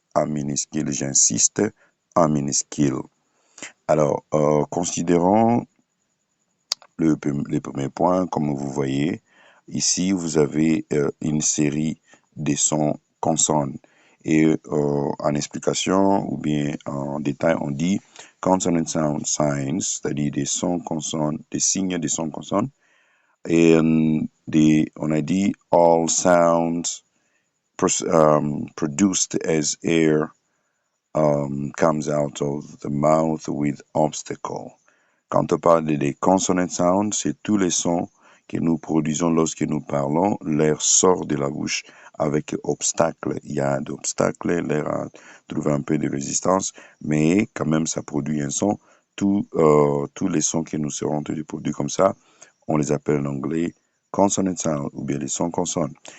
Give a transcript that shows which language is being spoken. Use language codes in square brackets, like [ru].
[fr] En minuscule, j'insiste, en minuscule. Alors, considérons les premiers points, comme vous voyez. Ici, vous avez une série de sons consonnes. Et en explication ou bien en détail, on dit [en] consonant sound signs, [fr] c'est-à-dire des sons consonnes, des signes des sons consonnes. Et on a dit [en] all sounds produced as air comes out of the mouth with obstacle. [fr] Quand on parle des consonant sounds, c'est tous les sons que nous produisons lorsque nous parlons, l'air sort de la bouche avec obstacle. Il y a d'obstacles, l'air a trouvé un peu de résistance, mais quand même ça produit un son. Tous les sons que nous serons produits comme ça, on les appelle en anglais consonant sounds ou bien les sons consonnes.